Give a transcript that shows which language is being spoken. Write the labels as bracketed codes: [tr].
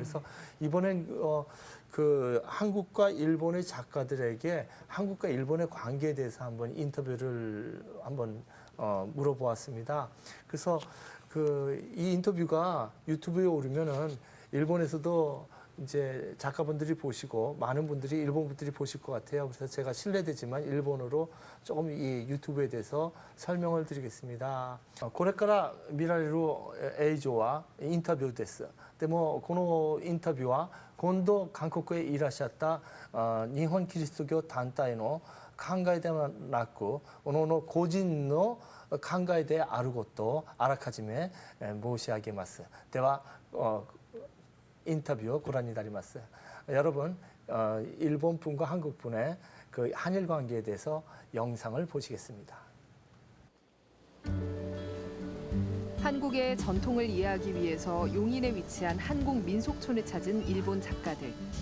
[ko] 그래서 이번엔 그 한국과 일본의 작가들에게 한국과 일본의 관계에 대해서 한번 인터뷰를 한번 물어보았습니다. 그래서 그 이 인터뷰가 유튜브에 오르면은 일본에서도 이제 작가분들이 보시고 많은 분들이 일본 분들이 보실 것 같아요. 그래서 제가 실례되지만 일본어로 조금 이 유튜브에 대해서 설명을 드리겠습니다. [ja] これから見られる映像はインタビューです。でもこのインタビューは今度韓国へいらっしゃった日本キリスト教団体の考えではなく、各々個人の考えであることをあらかじめ申し上げます。では 인터뷰 고란이 다리마스. [ko] 여러분, 일본 분과 한국 분의 그 한일 관계에 대해서 영상을 보시겠습니다. 한국의 전통을 이해하기 위해서 용인에 위치한 한국 민속촌을 찾은 일본 작가들.